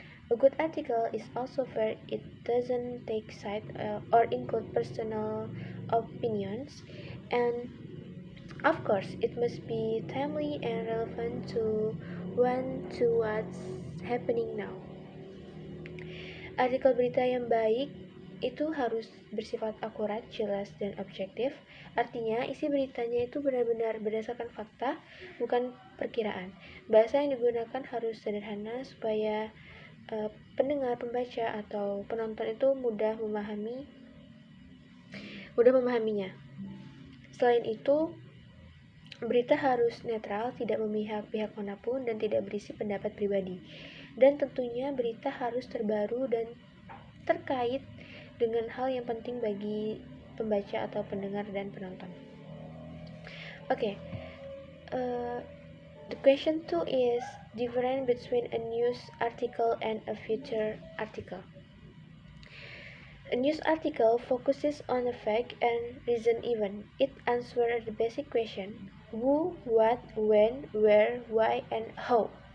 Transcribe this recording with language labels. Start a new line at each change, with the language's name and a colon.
English: A good article is also fair. It doesn't take side or include personal opinions, and of course, it must be timely and relevant to what's happening now.
Indonesian: Artikel berita yang baik itu harus bersifat akurat, jelas, dan objektif. Artinya, isi beritanya itu benar-benar berdasarkan fakta, bukan perkiraan. Bahasa yang digunakan harus sederhana supaya pendengar, pembaca, atau penonton itu mudah memahaminya. Selain itu, berita harus netral, tidak memihak pihak manapun, dan tidak berisi pendapat pribadi. Dan tentunya berita harus terbaru dan terkait dengan hal yang penting bagi pembaca atau pendengar dan penonton.
English: Okay, the question 2 is difference between a news article and a feature article. A news article focuses on a fact and recent event. It answers the basic question: who, what, when, where, why, and how.